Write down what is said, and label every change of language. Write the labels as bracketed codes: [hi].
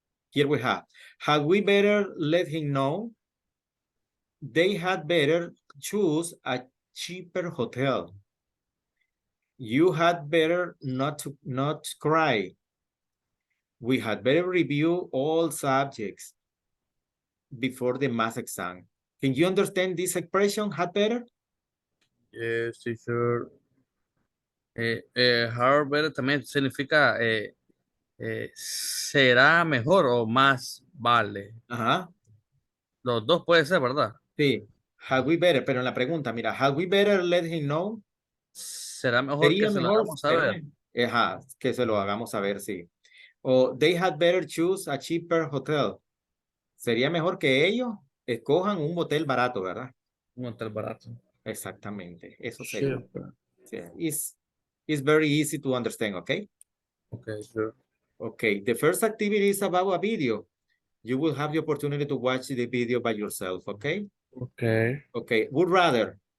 [en] Here we have, had we better let him know? They had better choose a cheaper hotel. You had better not cry. We had better review all subjects before the math exam. Can you understand this expression, had better? Yes, teacher. [es] Had better también significa será mejor o más vale. Ajá. Los dos puede ser, ¿verdad? Sí. [en] Had we better, [es] pero en la pregunta, mira, [en] had we better let him know? [es] Será mejor que se lo hagamos saber. Ajá, que se lo hagamos saber, sí. [en] O they had better choose a cheaper hotel. [es] Sería mejor que ellos escojan un hotel barato, [en] ¿verdad? [es] Un hotel barato. Exactamente, eso sería. Sí. [en] It's very easy to understand, okay? Okay, sure. Okay, the first activity is about a video. You will have the opportunity to watch the video by yourself, okay? Okay. Okay, would rather.